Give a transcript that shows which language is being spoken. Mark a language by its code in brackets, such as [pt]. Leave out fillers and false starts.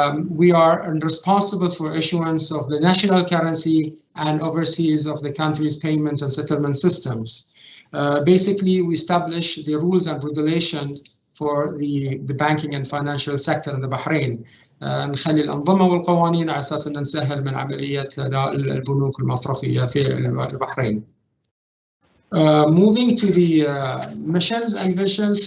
[en] We are responsible for issuance of the national currency and overseas of the country's payment and settlement systems. Basically, we establish the rules and regulations for the banking and financial sector in the Bahrain. [ar] نخلي الأنظمة والقوانين على أساس أن نسهل من عملية البنوك المصرفية في البحرين. [en] Moving to the missions and visions.